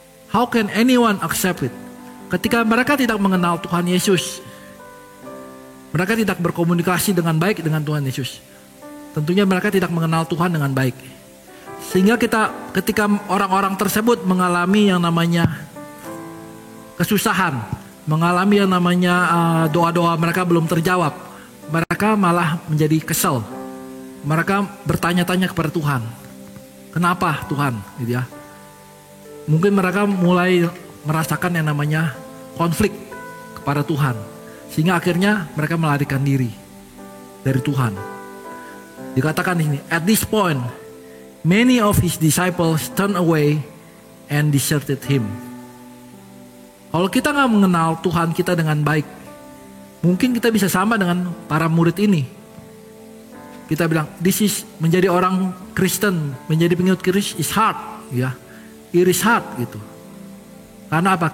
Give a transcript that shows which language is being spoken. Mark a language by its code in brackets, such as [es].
[en] How can anyone accept it? [id] Ketika mereka tidak mengenal Tuhan Yesus, mereka tidak berkomunikasi dengan baik dengan Tuhan Yesus. Tentunya mereka tidak mengenal Tuhan dengan baik. Sehingga ketika orang-orang tersebut mengalami yang namanya kesusahan, mengalami yang namanya doa-doa mereka belum terjawab, mereka malah menjadi kesel. Mereka bertanya-tanya kepada Tuhan, kenapa Tuhan? Gitu ya. Mungkin mereka mulai merasakan yang namanya konflik kepada Tuhan. Sehingga akhirnya mereka melarikan diri dari Tuhan. Dikatakan di sini, [en] at this point, many of his disciples turned away and deserted him. [id] Kalau kita nggak mengenal Tuhan kita dengan baik, mungkin kita bisa sama dengan para murid ini. Kita bilang, [en] this is [id] menjadi orang Kristen, menjadi pengikut Kristus [en] is hard, [id] ya, [en] it is hard [id] gitu. Karena apa?